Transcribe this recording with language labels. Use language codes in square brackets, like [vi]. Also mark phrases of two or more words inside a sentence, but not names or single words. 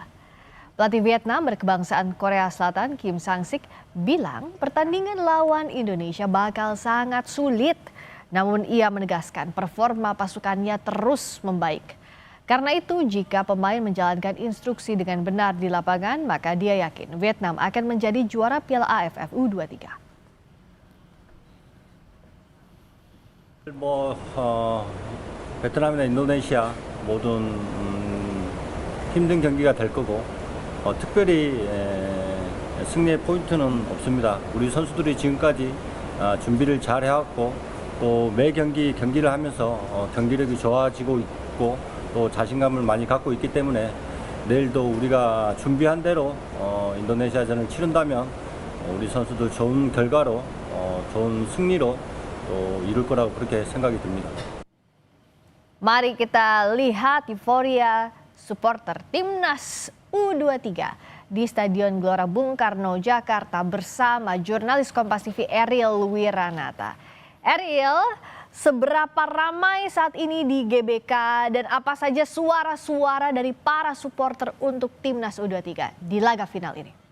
[id] Pelatih Vietnam berkebangsaan Korea Selatan Kim Sang-sik bilang pertandingan lawan Indonesia bakal sangat sulit. Namun ia menegaskan performa pasukannya terus membaik. Karena itu jika pemain menjalankan instruksi dengan benar di lapangan, maka dia yakin Vietnam akan menjadi juara Piala AFF U23. [ko] 베트남이나 인도네시아 모든 힘든 경기가 될 거고 특별히 승리의 포인트는 없습니다. 우리 선수들이 지금까지 준비를 잘 해왔고 또 매 경기를 하면서 경기력이 좋아지고 있고 또 자신감을 많이 갖고 있기 때문에 내일도 우리가 준비한 대로 인도네시아전을 치른다면 우리 선수들 좋은 결과로 좋은 승리로 또 이룰 거라고 그렇게 생각이 듭니다. [id] Mari kita lihat euforia supporter timnas U23 di Stadion Gelora Bung Karno, Jakarta bersama jurnalis Kompas TV Ariel Wiranata. Ariel, seberapa ramai saat ini di GBK dan apa saja suara-suara dari para supporter untuk timnas U23 di laga final ini?